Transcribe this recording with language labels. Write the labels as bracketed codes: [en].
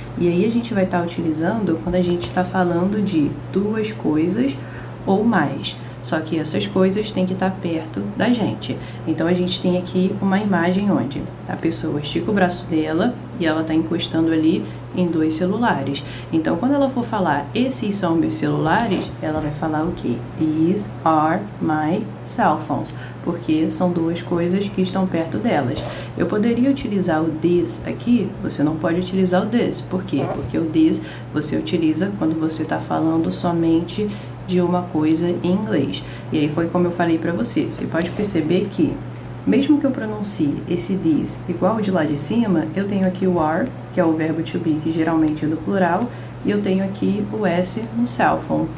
[pt] E aí, a gente vai estar utilizando quando a gente está falando de duas coisas ou mais. Só que essas coisas têm que estar perto da gente. Então, a gente tem aqui uma imagem onde a pessoa estica o braço dela e ela está encostando ali em dois celulares. Então, quando ela for falar, esses são meus celulares, ela vai falar o quê? [en] These are my cell phones. [pt] Porque são duas coisas que estão perto delas. Eu poderia utilizar o this aqui, você não pode utilizar o this. Por quê? Porque o this você utiliza quando você está falando somente de uma coisa em inglês. E aí foi como eu falei para você. Você pode perceber que, mesmo que eu pronuncie esse this igual o de lá de cima, eu tenho aqui o are, que é o verbo to be, que geralmente é do plural, e eu tenho aqui o s no cell phone.